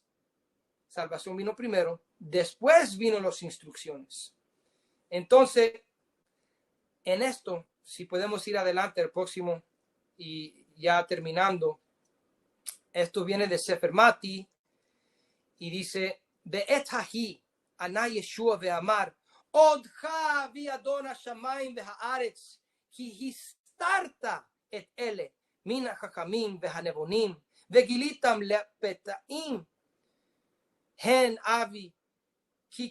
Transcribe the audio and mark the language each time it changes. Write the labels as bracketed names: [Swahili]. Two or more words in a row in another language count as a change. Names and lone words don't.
[Spanish] Salvación vino primero, después vino las instrucciones. Entonces, en esto, si podemos ir adelante al próximo y ya terminando, esto viene de Sefer Mati y dice: [Hebrew] בעת ההיא ענה ישוע ואמר אודך ואדון השמים והארץ כי הסתרת את אלה מן החכמים והנבונים וגליתם לפתאים הן אבי כי